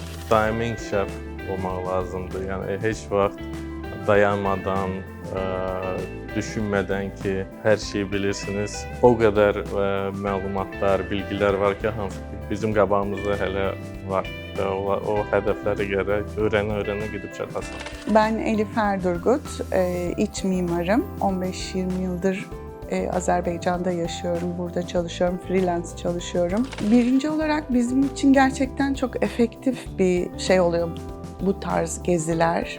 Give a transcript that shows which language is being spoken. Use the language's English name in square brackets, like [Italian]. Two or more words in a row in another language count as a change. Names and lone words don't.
[Azerbaijani] Daimi inkişaf olmaq lazımdır. Yəni heç vaxt dayanmadan, düşünmədən ki, hər şeyi bilirsiniz. O qədər məlumatlar, bilgilər var ki, hansı ki, bizim qabağımızda hələ var. Və o hədəflərə gərək öyrənə-öyrənə gedib çatasın. [Turkish] Ben Elif Erdurgut, iç mimarım. 15-20 yıldır Azerbaycan'da yaşıyorum, burada çalışıyorum, freelance çalışıyorum. Birinci olarak bizim için gerçekten çok efektif bir şey oluyor bu tarz geziler.